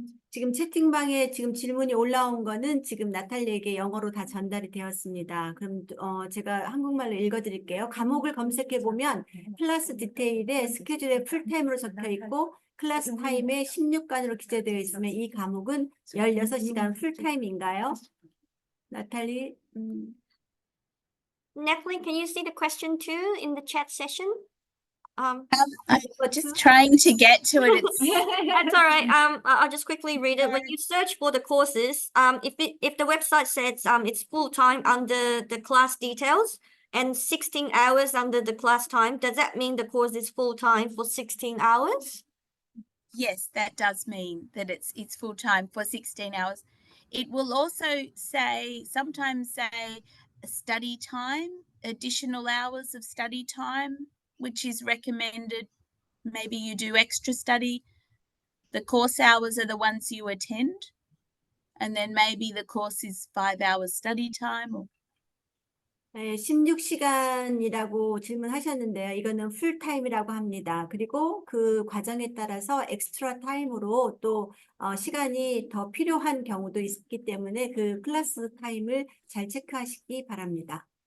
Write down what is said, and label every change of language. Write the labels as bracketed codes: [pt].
[ko] 지금 채팅방에 지금 질문이 올라온 거는 지금 나탈리에게 영어로 다 전달이 되었습니다. 그럼 제가 한국말로 읽어드릴게요. 과목을 검색해 보면 클래스 디테일에 스케줄에 풀타임으로 적혀 있고 클래스 타임에 16간으로 기재되어 있으면 이 과목은 16시간 풀타임인가요? 나탈리? [en] Natalie, can you see the question too in the chat session? I'm just trying to get to it. That's all right. I'll just quickly read it. When you search for the courses, if the website says it's full time under the class details and 16 hours under the class time, does that mean the course is full time for 16 hours? Yes, that does mean that it's full time for 16 hours. It will also sometimes say study time, additional hours of study time, which is recommended. Maybe you do extra study. The course hours are the ones you attend. And then maybe the course is 5 hours study time. Or... [ko] 네, 16시간이라고 질문하셨는데요. 이거는 풀타임이라고 합니다. 그리고 그 과정에 따라서 엑스트라 타임으로 또 시간이 더 필요한 경우도 있기 때문에 그 클래스 타임을 잘 체크하시기 바랍니다.